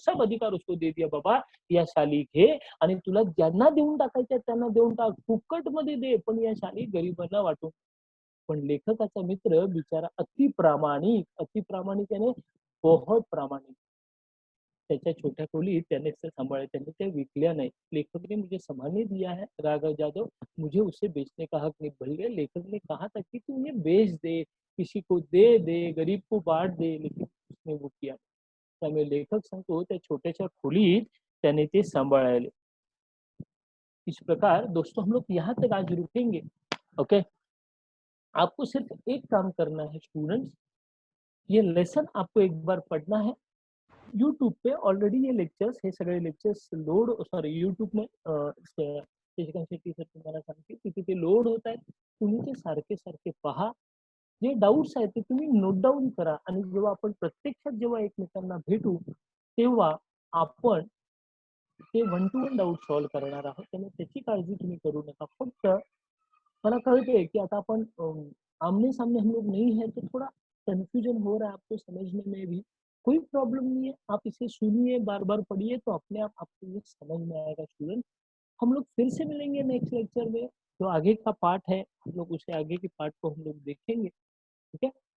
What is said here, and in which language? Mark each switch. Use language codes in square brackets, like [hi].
[hi] सब अधिकार उसको दे दिया, [mr] बाबा या शाली घे आणि तुला ज्यांना देऊन टाकायच्या त्यांना देऊन टाक. फुकटमध्ये दे, पण या शाली गरिबांना वाटून. पण लेखकाचा मित्र बिचारा अति प्रामाणिक [hi] यानी बहुत प्रामाणिक. [mr] त्याच्या छोट्या खोलीत त्याने ते सांभाळले. त्यांनी त्या विकल्या नाही. [hi] लेखक ने मुझे संभालने दिया है राघव जाधव, मुझे उसे बेचने का हक नहीं. भले लेखक ने कहा था कि तू ये बेच दे, किसी को दे दे, गरीब को बांट दे, लेकिन उसने वो किया. [mr] त्यामुळे लेखक सांगतो त्या छोट्याशा खोलीत त्याने ते सांभाळले. [hi] इस प्रकार दोस्तों हम लोग यहाँ तक आज रुकेंगे. ओके. आपको सिर्फ एक काम करना है स्टूडेंट्स, ये लेसन आपको एक बार पढ़ना है. यूट्यूब पे ऑलरेडी ये लेक्चर्स [mr] हे सगळे लेक्चर्स लोड, सॉरी, यूट्यूब में शशिकांत शेट्टी सर तुम्हाला सांगते की तिथे लोड होत आहेत. तुम्ही ते सारखे सारखे पहा. जे डाऊट्स आहेत ते तुम्ही नोट डाऊन करा आणि जेव्हा आपण प्रत्यक्षात जेव्हा एकमेकांना भेटू तेव्हा आपण ते 1 to 1 डाऊट सॉल्व्ह करणार आहोत. त्यामुळे त्याची काळजी तुम्ही करू नका. फक्त मला कळतंय कि आता [hi] अपन आमने सामने हम लोग नहीं है, तो थोड़ा कंफ्यूजन हो रहा है आपको समझने में भी. कोई प्रॉब्लम नहीं है, आप इसे सुनिए, बार बार पढ़िए, तो अपने आप आपको ये समझ में आएगा स्टूडेंट. हम लोग फिर से मिलेंगे नेक्स्ट लेक्चर में. जो आगे का पार्ट है हम लोग उसे आगे के पार्ट को हम लोग देखेंगे. ठीक है.